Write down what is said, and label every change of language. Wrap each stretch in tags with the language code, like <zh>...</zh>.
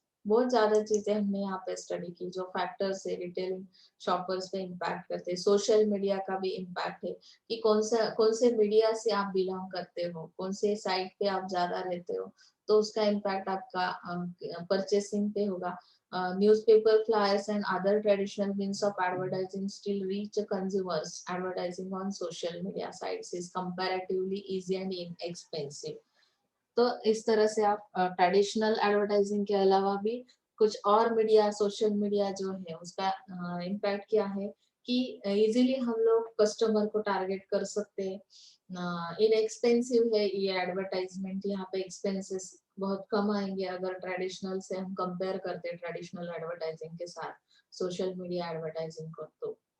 <hi>बहुत ज्यादा चीजें हमने यहाँ पे स्टडी की जो फैक्टर्स है रिटेल शॉपर्स पे इम्पैक्ट करते हैं. सोशल मीडिया का भी इम्पैक्ट है कि कौन से मीडिया से आप बिलोंग करते हो, कौन से साइट पे आप ज्यादा रहते हो, तो उसका इम्पैक्ट आपका परचेसिंग पे होगा.</hi> <en>Newspaper flyers and other traditional means of advertising still reach consumers. Advertising on social media sites is comparatively easy and inexpensive.</en> <hi>तो इस तरह से आप ट्रेडिशनल एडवर्टाइजिंग के अलावा भी कुछ और मीडिया, सोशल मीडिया जो है उसका इम्पैक्ट क्या है कि इजीली हम लोग कस्टमर को टारगेट कर सकते हैं. इनएक्सपेंसिव है ये एडवर्टाइजमेंट, यहाँ पे एक्सपेंसेस बहुत कम आएंगे अगर ट्रेडिशनल से हम कंपेयर करते हैं ट्रेडिशनल एडवर्टाइजिंग के साथ सोशल मीडिया एडवर्टाइजिंग को. तो</hi>